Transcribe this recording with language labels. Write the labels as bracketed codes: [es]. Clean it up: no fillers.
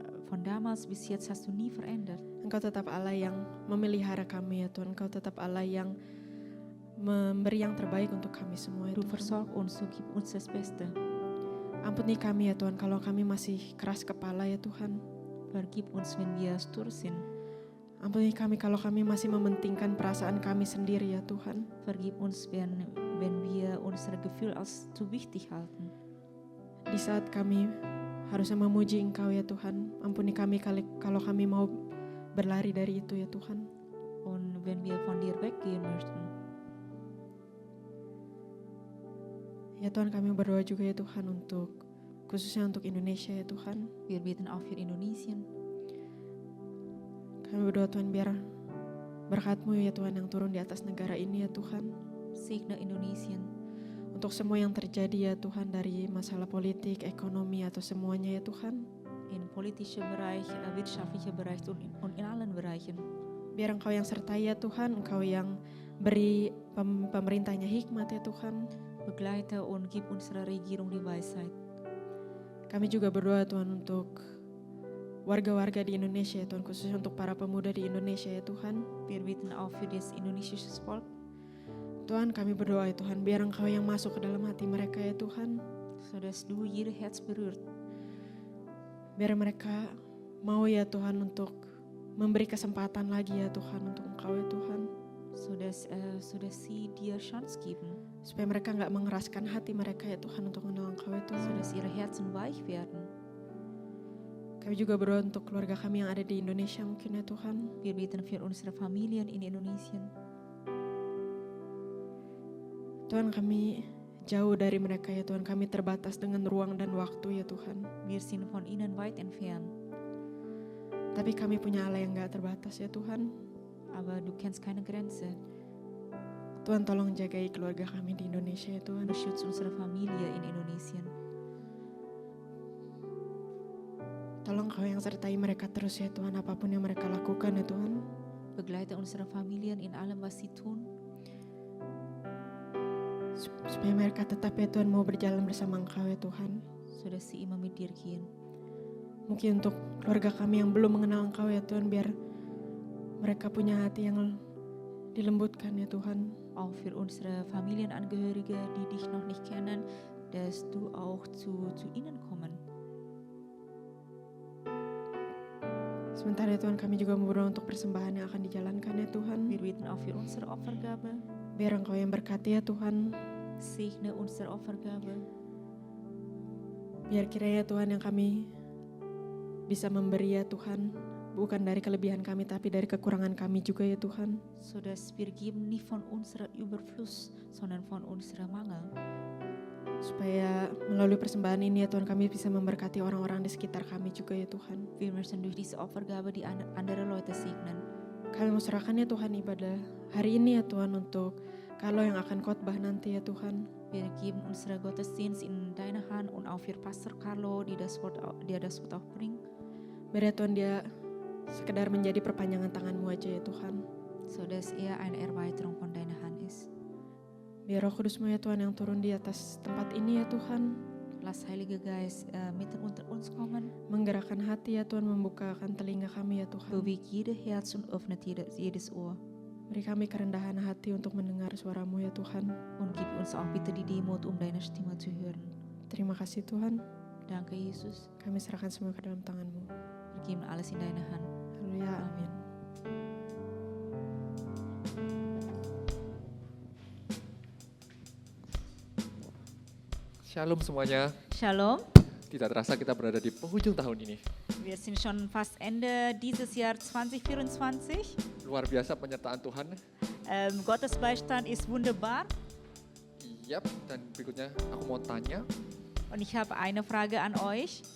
[de] Von damals bis jetzt hast du nie verändert. [id] Engkau tetap Allah yang memelihara kami ya Tuhan. Engkau tetap Allah yang memberi yang terbaik untuk kami semua ya [de] Du [id] Tuhan. [de] versorgst uns, du gibst uns das Beste. [id] Ampuni kami ya Tuhan kalau kami masih keras kepala ya Tuhan. [de] Vergib uns, wenn wir stur sind. [id] Ampuni kami kalau kami masih mementingkan perasaan kami sendiri ya Tuhan. [de] Vergib uns, wenn wir unsere Gefühle als zu wichtig halten. [id] Di saat kami harusnya memuji Engkau ya Tuhan. Ampuni kami kalau kami mau berlari dari itu ya Tuhan. [de] Und wenn wir von dir weggehen möchten. [id] Ya Tuhan, kami berdoa juga ya Tuhan khususnya untuk Indonesia ya Tuhan. [de] Wir beten auch für Indonesien. [id] Kami berdoa Tuhan biar berkat-Mu ya Tuhan yang turun di atas negara ini ya Tuhan. [de] Segne Indonesien. [id] Untuk semua yang terjadi ya Tuhan dari masalah politik, ekonomi atau semuanya ya Tuhan. [de] In politischer Bereich, wirtschaftlicher Bereich und in allen Bereichen. [id] Biar Engkau yang sertai ya Tuhan, Engkau yang beri pemerintahnya hikmat ya Tuhan. [de] Begleite und gib unserer Regierung die Weisheit. [id] Kami juga berdoa Tuhan untuk warga-warga di Indonesia ya Tuhan, khususnya untuk para pemuda di Indonesia ya Tuhan. [de] Wir beten auch für das indonesische Volk. [id] Tuhan, kami berdoa ya Tuhan, biar Engkau yang masuk ke dalam hati mereka ya Tuhan. [de] Sodass du jeder Herz berührt. [id] Biar mereka mau ya Tuhan untuk memberi kesempatan lagi ya Tuhan untuk Engkau ya Tuhan. [de] Sodass sie dir Chance geben. [id] Supaya mereka gak mengeraskan hati mereka ya Tuhan untuk mengenal Engkau ya Tuhan. [de] Sodass ihre Herzen weich werden. [id] Kami juga berdoa untuk keluarga kami yang ada di Indonesia mungkin ya Tuhan. [de] Wir beten für unsere Familien in Indonesien. [id] Tuhan, kami jauh dari mereka ya Tuhan. Kami terbatas dengan ruang dan waktu ya Tuhan. [de] Wir sind von ihnen weit entfernt. [id] Tapi kami punya Allah yang gak terbatas ya Tuhan. [de] Aber du kennst keine Grenze. [id] Tuhan, tolong jagai keluarga kami di Indonesia ya Tuhan. [de] Beschütze unsere Familie in Indonesien. [id] Tolong Kau yang sertai mereka terus ya Tuhan, apapun yang mereka lakukan ya Tuhan. [de] Begleite unsere Familien in allem, was sie tun. [id] Supaya mereka tetap ya Tuhan mau berjalan bersama Engkau ya Tuhan. [de] Sodass sie immer mit dir gehen. [id] Mungkin untuk keluarga kami yang belum mengenal Engkau ya Tuhan, biar mereka punya hati yang dilembutkan ya Tuhan. [de] Auch für unsere Familienangehörige, die dich noch nicht kennen, dass du auch zu ihnen kommen. [id] Sementara Tuhan kami juga berdoa untuk persembahan yang akan dijalankan ya Tuhan. [de] Wir beten auch für unsere Opfergabe. [id] Biar Engkau yang berkati ya Tuhan. [de] Segne unsere Opfergabe. [id] Biar kiranya Tuhan yang kami bisa memberi ya Tuhan. Bukan dari kelebihan kami tapi dari kekurangan kami juga ya Tuhan. [de] So dass wir geben nicht von unserer Überfluss, sondern von unserer Mangel. [id] Supaya melalui persembahan ini ya Tuhan kami bisa memberkati orang-orang di sekitar kami juga ya Tuhan. [de] Wir möchten durch diese Opfergabe die andere Leute segnen. [id] Kami mau serahkan ya Tuhan ibadah hari ini ya Tuhan untuk Carlo yang akan khotbah nanti ya Tuhan. [de] Wir geben unsere Gottesdienst in deine Hand und auch für Pastor Carlo, der das Wort auch bringt. [id] Biar ya Tuhan dia sekedar menjadi perpanjangan tangan-Mu aja ya Tuhan. [de] So dass eine Erweiterung von deiner Hand ist. [id] Biar Roh Kudus-Mu ya Tuhan yang turun di atas tempat ini ya Tuhan. [de] Lass Heilige Geist mitten unter uns kommen. [id] Menggerakkan hati ya Tuhan, membukakan telinga kami ya Tuhan. [de] Beweg jede Herz und öffnet jedes Ohr. [id] Beri kami kerendahan hati untuk mendengar suara-Mu ya Tuhan. [de] Und gib uns auch bitte die Demut, deine Stimme zu hören. [id] Terima kasih Tuhan. [de] Danke Jesus. [id] Kami serahkan semua ke dalam tangan-Mu. [de] Wir geben alles in deine Hand. [id] Haleluya, amin. Shalom semuanya. Shalom. Tidak terasa kita berada di penghujung tahun ini. [de] Wir sind schon fast Ende dieses Jahr 2024. [id] Luar biasa penyertaan Tuhan. [de] Gottes Beistand ist wunderbar. [id] Yap, dan berikutnya aku mau tanya, [de] Und ich habe eine Frage an euch.